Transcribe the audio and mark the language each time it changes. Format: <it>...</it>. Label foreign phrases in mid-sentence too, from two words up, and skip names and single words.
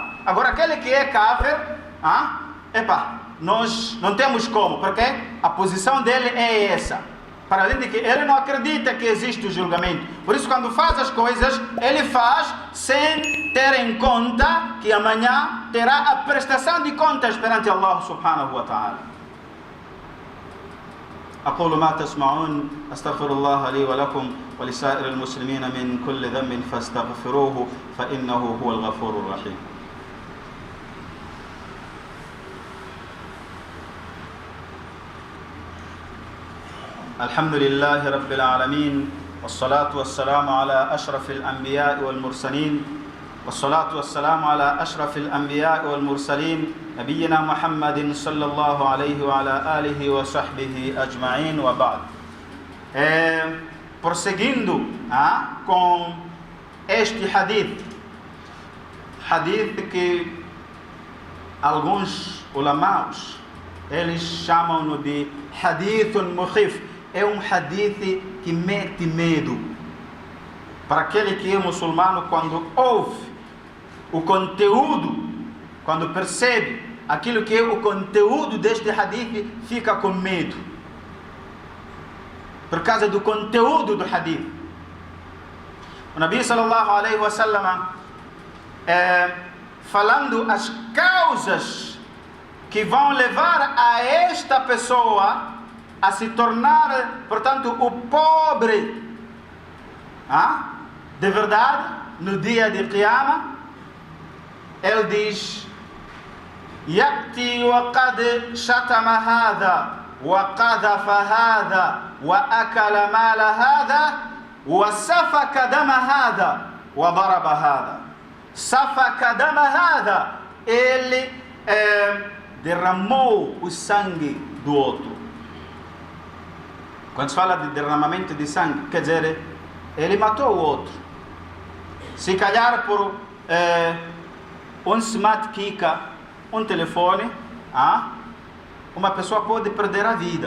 <pt>Agora, aquele que é kafir, nós não temos como, porque a posição dele é essa. Para além de que ele não acredita que existe o julgamento. Por isso, quando faz as coisas, ele faz sem ter em conta que amanhã terá a prestação de contas perante</pt> <ar>الله سبحانه وتعالى. أقول ما تسمعون أستغفر الله لي ولكم ولسائر المسلمين من كل ذنب فاستغفروه فإنه هو الغفور الرحيم. الحمد لله رب العالمين والصلاة والسلام على أشرف الأنبياء والمرسلين والصلاة والسلام على أشرف الأنبياء والمرسلين نبينا محمد صلى الله عليه وعلى آله وصحبه أجمعين وبعد.</ar> <pt>Prosseguindo com este hadith que alguns ulamaus eles chamam-no de</pt> <ar>حديث مخيف.</ar> <pt>É um hadith que mete medo para aquele que é muçulmano. Quando ouve o conteúdo, quando percebe aquilo que é o conteúdo deste hadith, fica com medo por causa do conteúdo do hadith. O Nabi</pt> <ar>صلى الله عليه وسلم</ar> <pt>falando as causas que vão levar a esta pessoa a se tornar, portanto, o pobre de verdade no dia de Qiyamah. Ele diz:</pt> <ar>يأتي وقد شتم هذا وقذف هذا وأكل مال هذا وسفك دم هذا وضرب هذا. سفك دم هذا,</ar> <pt>ele derramou o sangue do outro. Quando se fala de derramamento de sangue, quer dizer, ele matou o outro. Se calhar por um smart kika, um telefone, uma pessoa pode perder a vida.</pt>